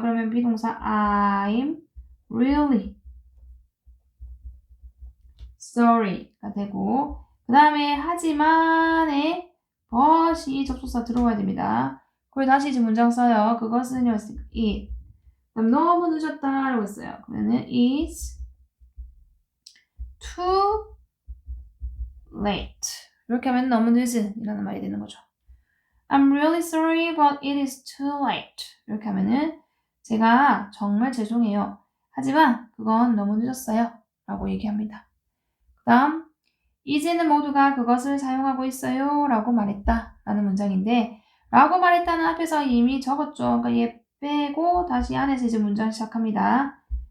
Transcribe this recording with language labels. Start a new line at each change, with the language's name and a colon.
Korean: 그러면 비동사 I'm really sorry 가 되고 그 다음에 하지만에 but이 접속사 들어와야 됩니다. 그리고 다시 이제 문장 써요. 그것은 이었으니까 it. 그럼 너무 늦었다 라고 했어요.
English: 그러면은 it's too late.
Korean: 이렇게 하면 너무 늦은 이라는 말이 되는 거죠.
English: I'm really sorry, but it is too late.
Korean: 이렇게 하면은 제가 정말 죄송해요. 하지만 그건 너무 늦었어요. 라고 얘기합니다. 그 다음 이제는 모두가 그것을 사용하고 있어요. 라고 말했다. 라는 문장인데 라고 말했다는 앞에서 이미 적었죠. 그러니까 얘 빼고 다시 안에서 이제 문장 시작합니다.